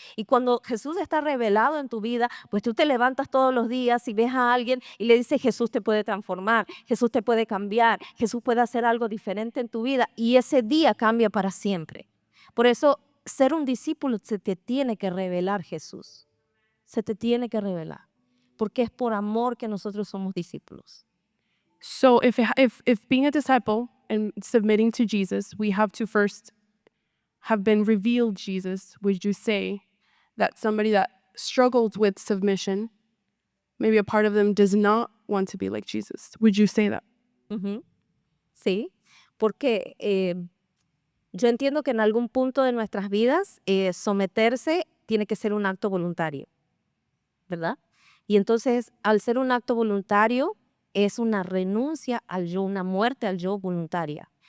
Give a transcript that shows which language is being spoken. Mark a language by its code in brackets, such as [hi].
[es] Y cuando Jesús está revelado en tu vida, pues tú te levantas todos los días y ves a alguien y le dices, Jesús te puede transformar, Jesús te puede cambiar, Jesús puede hacer algo diferente en tu vida y ese día cambia para siempre. Por eso, ser un discípulo se te tiene que revelar Jesús. Se te tiene que revelar. Porque es por amor que nosotros somos discípulos. [en] So if being a disciple and submitting to Jesus, we have to first have been revealed Jesus, would you say that somebody that struggles with submission, maybe a part of them does not want to be like Jesus? Would you say that? Ujú. [es] Sí, porque yo entiendo que en algún punto de nuestras vidas someterse tiene que ser un acto voluntario, ¿verdad? Y entonces, al ser un acto voluntario, es una renuncia al yo, una muerte al yo voluntaria.